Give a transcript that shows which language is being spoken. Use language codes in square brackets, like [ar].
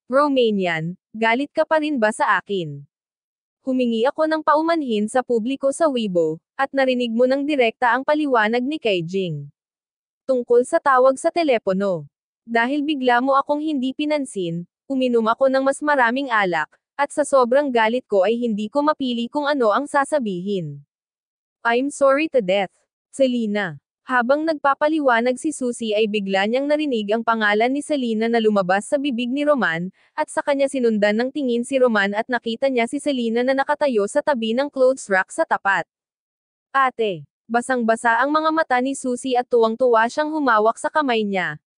[tl] Romanian, galit ka pa rin ba sa akin? Humingi ako ng paumanhin sa publiko sa Weibo, at narinig mo ng direkta ang paliwanag ni Kaijing. Tungkol sa tawag sa telepono. Dahil bigla mo akong hindi pinansin, uminom ako ng mas maraming alak, at sa sobrang galit ko ay hindi ko mapili kung ano ang sasabihin. [en] I'm sorry to death, Selena. [tl] Habang nagpapaliwanag si Susie ay bigla niyang narinig ang pangalan ni Selena na lumabas sa bibig ni Roman, at sa kanya sinundan ng tingin si Roman at nakita niya si Selena na nakatayo sa tabi ng clothes rack sa tapat. Ate, basang-basa ang mga mata ni Susie at tuwang-tuwa siyang humawak sa kamay niya.